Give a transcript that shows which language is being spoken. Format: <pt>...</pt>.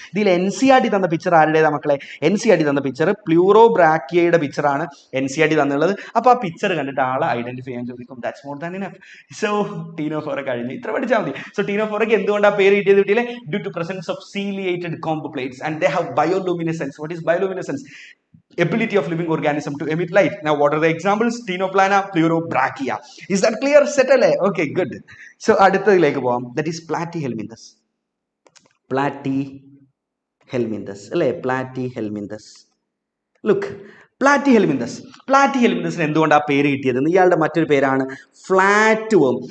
<ml>ഇതിൽ NCERT തന്ന picture ആരുടേതാ മക്കളെ? NCERT തന്ന പിക്ചർ പ്ലൂറോബ്രാക്കിയയുടെ പിക്ചറാണ് NCERT തന്നുള്ളത്. അപ്പോൾ ആ പിക്ചർ കണ്ടിട്ട് ആളെ ഐഡന്റിഫൈ ചെയ്യാൻ ചോദിക്കും.</ml> <en>That's more than enough.</en> <ml>So Ctenophora കഴിഞ്ഞു, ഇത്ര പഠിച്ചാൽ മതി. സോ ടീനോഫോറയ്ക്ക് എന്തുകൊണ്ടാണ് പേര് കിട്ടിയത് കിട്ടിയില്ലേ?</ml> <en>Due to presence of ciliated comb plates and they have bioluminescence. What is bioluminescence? Ability of living organism to emit light. Now what are the examples? Tinoplana, pleurobrachia. Is that clear? Settle? Okay, good. So</en> <ml>അടുത്തതിലേക്ക് പോവാം.</ml> <en>That is platyhelminthes. Platyhelminthes അല്ലേ, platyhelminthes.</en> <ml>Look, പ്ലാറ്റിഹെൽമിന്തസിന് എന്തുകൊണ്ടാണ് പേര് കിട്ടിയതെന്ന് ഇയാളുടെ മറ്റൊരു പേരാണ് flat വേം.</ml>